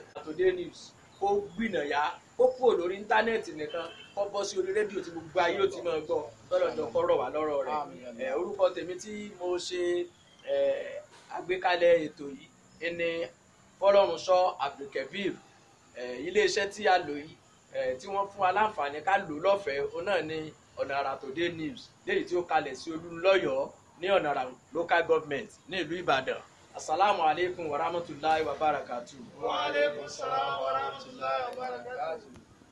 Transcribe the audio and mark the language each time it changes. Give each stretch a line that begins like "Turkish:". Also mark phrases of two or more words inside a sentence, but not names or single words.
Yoruba: Àtòdé News kó gbìnàyà kó kúrò lórí íńtánẹ́ẹ̀tì nìkan kó bọ́ sí orí rédíò tí gbogbo ayé ó ti máa gbọ́ lọ́dọọdọ kọ́ rọ̀ wá lọ́rọ̀ rẹ̀ orúkọ tèmi tí mo ṣe àgbékalẹ̀ ètò yìí ẹni Fọlọ́runṣọ́ Abdulkabir iléeṣẹ́ tí a lò yìí tí wọ́n fún wa láǹfààní ká lò lọ́fẹ̀ẹ́ òun náà ní Ọ̀nà Àrà Àtòdé News léyìí tí ó kalẹ̀ sí Olúńlọ́yọ̀ọ́ ní Ọ̀nà Àrà
English: local government
Yoruba: ní ìlú Ìbàdàn.
Arabic: السلام عليكم ورحمة الله وبركاته. وعليكم السلام ورحمة الله وبركاته.